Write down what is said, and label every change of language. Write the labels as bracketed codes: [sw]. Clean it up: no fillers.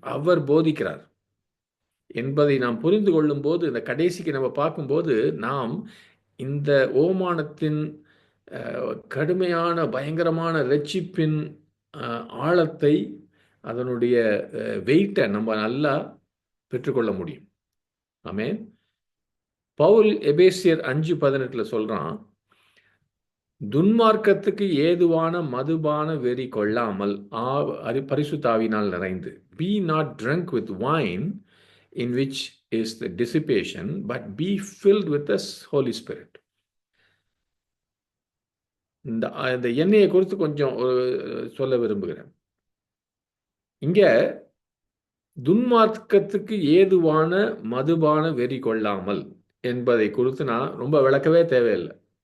[ta] அவர் போதிக்கிறார் என்பதை நாம் புரிந்து கொள்ளும் போது, இந்த கடைசிக்கு நம்ம பார்க்கும்போது நாம் இந்த ஓமானத்தின் கடுமையான பயங்கரமான ரட்சிப்பின் ஆழத்தை, அதனுடைய வெயிட்டை நம்ம நல்லா பெற்றுக்கொள்ள முடியும். ஆமென். பவுல் எபேசியர் 5:18 சொல்றான், துன்மார்க்கத்துக்கு ஏதுவான மதுபான வெறி கொள்ளாமல் பரிசுத்த ஆவியினால் நிறைந்து, [en] be not drunk with wine in which is the dissipation, but be filled with the Holy Spirit. [ta] இந்த எண்ணெயை குறித்து கொஞ்சம் சொல்ல விரும்புகிறேன். இங்க துன்மார்க்கத்துக்கு ஏதுவான மதுபான வெறி கொள்ளாமல் என்பதை குறித்து நான் ரொம்ப விளக்கவே தேவையில்லை.